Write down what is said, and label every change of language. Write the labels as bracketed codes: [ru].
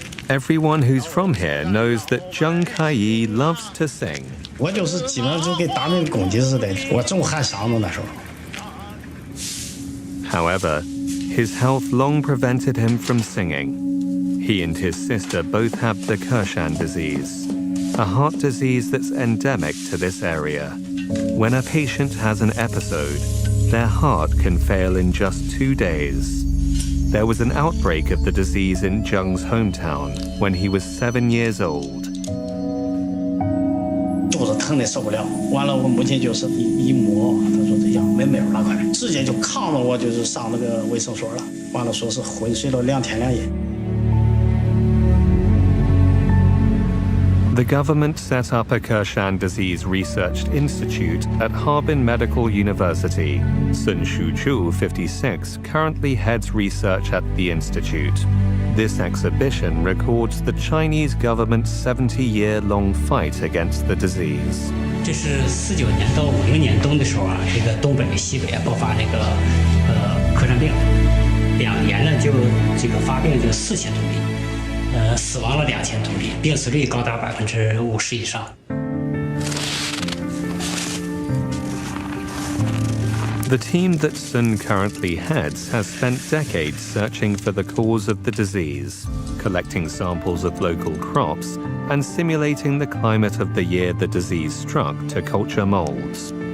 [en] Everyone who's from here knows that Zheng Kaiyi loves to sing. [zh] 我就是基本上就跟打那公鸡似的，我总喊嗓子那时候。 [en] However, his health long prevented him from singing. He and his sister both have the Kershan disease, a heart disease that's endemic to this area. When a patient has an episode, their heart can fail in just 2 days. There was an outbreak of the disease in Zheng's hometown when he was 7 years old. [zh] 肚子疼的受不了，完了我母亲就是一摸，她说这样没有了，快，直接就扛着我就是上那个卫生所了，完了说是昏睡了2天2夜。 [en] The government set up a Kershan Disease Research Institute at Harbin Medical University. Sun Shuchu, 56, currently heads research at the institute. This exhibition records the Chinese government's 70-year-long fight against the disease. [zh] 这是49年到50年冬的时候啊，这个东北、西北爆发这个柯山病，2年呢就这个发病就4000多例，死亡了2000多例，病死率高达50%以上。 [en] The team that Sun currently heads has spent decades searching for the cause of the disease, collecting samples of local crops, and simulating the climate of the year the disease struck to culture molds.